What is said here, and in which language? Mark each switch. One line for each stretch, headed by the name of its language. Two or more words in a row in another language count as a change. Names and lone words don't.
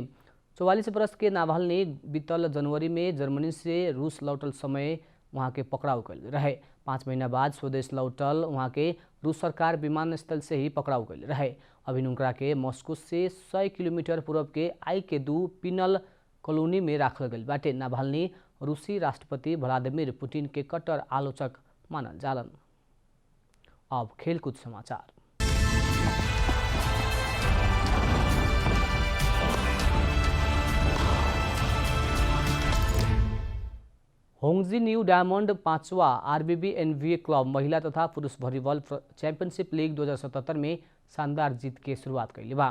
Bhojpuri: 44 बरस के नावल्नी बीतल जनवरी में जर्मनी से रूस लौटल समय वहाँ के पकड़ाव कैल रहे। 5 महीना बाद स्वदेश लौटल वहाँ के रूस सरकार विमानस्थल से ही पकड़ाव कैल रहे। अभी उनकरा के मॉस्को से 100 किलोमीटर पूर्व के आई-के-2 पिनल कॉलोनी में राखल गई बाटे। नावल्नी रूसी राष्ट्रपति व्लादिमीर पुतिन के कट्टर आलोचक मानल जालन। अब खेलकूद समाचार। होंगजी न्यू डायमंड 5वां आरबीबी एनवीए क्लब महिला तथा पुरुष वॉलीबॉल चैंपियनशिप लीग 2077 में शानदार जीत के शुरुआत कैले बा।